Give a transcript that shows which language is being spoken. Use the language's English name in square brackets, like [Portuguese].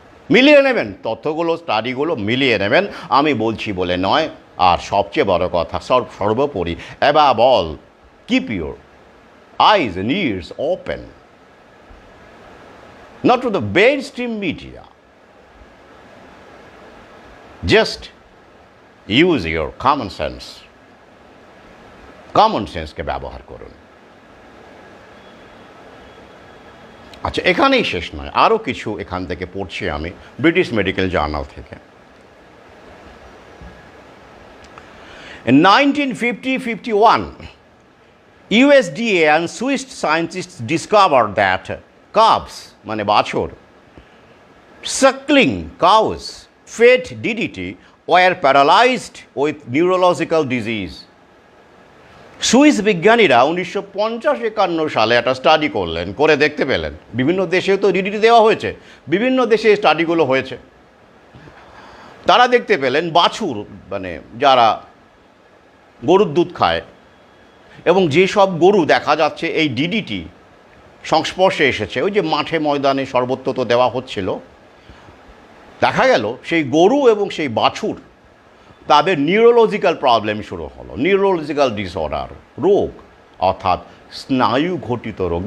[Bangla] মিলিয়ে নেবেন, তথ্যগুলো স্টাডিগুলো মিলিয়ে নেবেন, আমি বলছি বলে নয়। আর সবচেয়ে বড় কথা, সর্বোপরি [English] Above all, keep your eyes and ears open, not to the mainstream media. Just use your common sense. [Bangla] Common সেন্সকে ব্যবহার করুন। আচ্ছা, এখানেই শেষ নয়, আরও কিছু এখান থেকে পড়ছি আমি ব্রিটিশ মেডিকেল জার্নাল থেকে। [English] In 1950-51, USDA and Swiss scientists discovered that calves, [Bangla] মানে বাছুর, [English] suckling cows fed DDT were paralyzed with neurological disease. [Bangla] Swiss বিজ্ঞানীরা 1950-51 সালে একটা স্টাডি করলেন, করে দেখতে পেলেন বিভিন্ন দেশেও তো ডিডিটি দেওয়া হয়েছে, বিভিন্ন দেশে স্টাডিগুলো হয়েছে। তারা দেখতে পেলেন বাছুর, মানে যারা গরুর দুধ খায়, এবং যেসব গরু দেখা যাচ্ছে এই ডিডিটি সংস্পর্শে এসেছে, ওই যে মাঠে ময়দানে সর্বত্র তো দেওয়া হচ্ছিল, দেখা গেল সেই গরু এবং সেই বাছুর তাদের নিউরোলজিক্যাল প্রবলেম শুরু হলো, নিউরোলজিক্যাল ডিসঅর্ডার, রোগ, অর্থাৎ স্নায়ু ঘটিত রোগ।